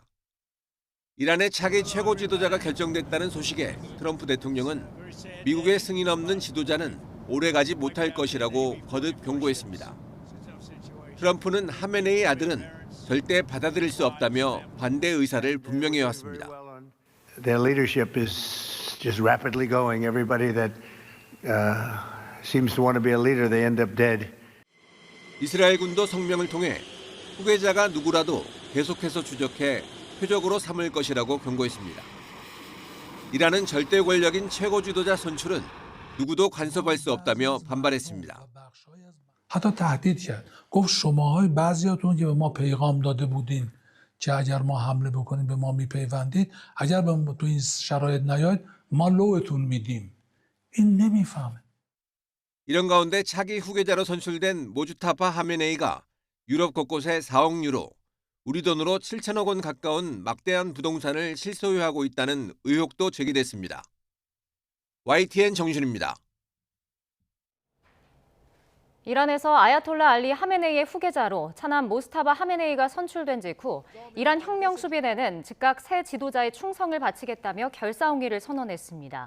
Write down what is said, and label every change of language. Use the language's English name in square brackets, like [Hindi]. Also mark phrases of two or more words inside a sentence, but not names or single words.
[Korean] 이란의 차기 최고 지도자가 결정됐다는 소식에 트럼프 대통령은 미국의 승인 없는 지도자는 오래가지 못할 것이라고 거듭 경고했습니다. 트럼프는 하메네이 아들은 절대 받아들일 수 없다며 반대 의사를 분명히 해왔습니다. [English] Their leadership is just rapidly going. Everybody that seems to want to be a leader, they end up dead. [Korean] 이스라엘 군도 성명을 통해 후계자가 누구라도 계속해서 추적해 표적으로 삼을 것이라고 경고했습니다. 이란은 절대 권력인 최고 지도자 선출은 누구도 간섭할 수 없다며 반발했습니다. [Persian] حتی تهدید کرد گفت شماهای بعضیاتون که به ما پیغام داده بودین که اگر ما حمله بکنیم به ما میپیوندید اگر به تو این شرایط نیاید ما لوتون میدیم این نمیفهمه [Korean] 이런 가운데 차기 후계자로 선출된 모주타파 하메네이가 유럽 곳곳에 4억 유로, 우리 돈으로 7천억 원 가까운 막대한 부동산을 실소유하고 있다는 의혹도 제기됐습니다. YTN 정준입니다. 이란에서 아야톨라 알리 하메네이의 후계자로 차남 모스타바 하메네이가 선출된 직후 이란 혁명수비대는 즉각 새 지도자의 충성을 바치겠다며 결사홍위를 선언했습니다.